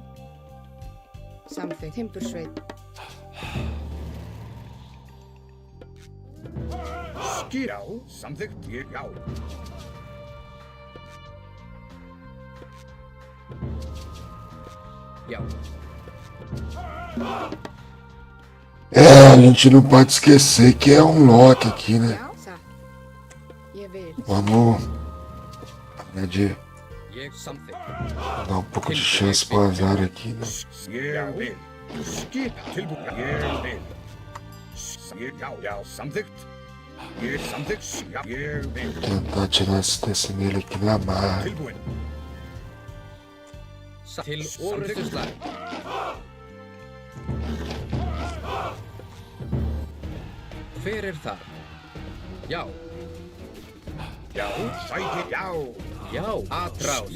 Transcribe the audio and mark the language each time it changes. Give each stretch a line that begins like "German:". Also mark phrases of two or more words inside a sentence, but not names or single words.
Icelandic: Samþykkt. Timbursveit. Já. Samþykkt. Já. Já.
Portuguese: É, a gente não pode esquecer que é um lock aqui, né?
Icelandic: Já. Satt. Ég vil.
Portuguese: Vamos, né, de
Icelandic: Ég samþykkt.
Portuguese: dar um pouco de chance pro azar aqui, né?
Icelandic: Ég vil. Skipan. Tilbúinn. Ég vil. Já. Samþykkt. Ég samþykkt. Já. Ég vil.
Portuguese: Tentar tirar esse nele aqui na marra.
Icelandic: Tilbúinn. Til orustustar. Hver er þar? Já. Já. Sækið. Já. Já. Atrás.